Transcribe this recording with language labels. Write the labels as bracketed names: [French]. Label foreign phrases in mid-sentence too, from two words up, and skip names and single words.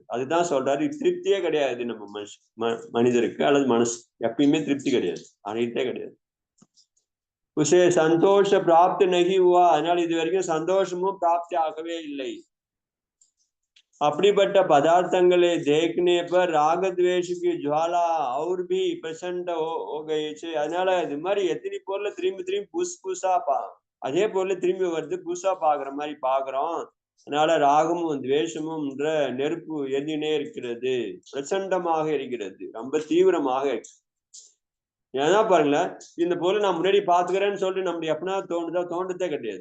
[Tamil] அதுதான் சொல்றாரு, திருப்தியே கிடையாது நம்ம மனிதருக்கு அல்லது மனசு. எப்பயுமே திருப்தி கிடையாது, அனைத்தே கிடையாது. [Hindi] उसे संतोष प्राप्ति नहीं हुआ. [Tamil] அதனால இது வரைக்கும் சந்தோஷமும் பிராப்தி ஆகவே இல்லை. அப்படிப்பட்ட பதார்த்தங்களை [Hindi] देखने पर राग द्वेष की ज्वाला और भी प्रचंड हो गई. [Tamil] அதனால இது மாதிரி எத்தனை பொருள் திரும்பி புதுசா அதே பொருள் திரும்பி வருது, புதுசா பாக்குற மாதிரி பாக்குறோம். அதனால ராகமும் துவேஷமும் நெருப்பு எரிஞ்சினே இருக்கிறது, பிரச்சண்டமாக இருக்கிறது, ரொம்ப தீவிரமாக இருக்கு. ஏன்னா பாருங்களேன், இந்த பொருள் நான் முன்னாடி பாத்துக்கிறேன்னு சொல்லிட்டு நம்மளுக்கு எப்படின்னா தோன்றதே கிடையாது.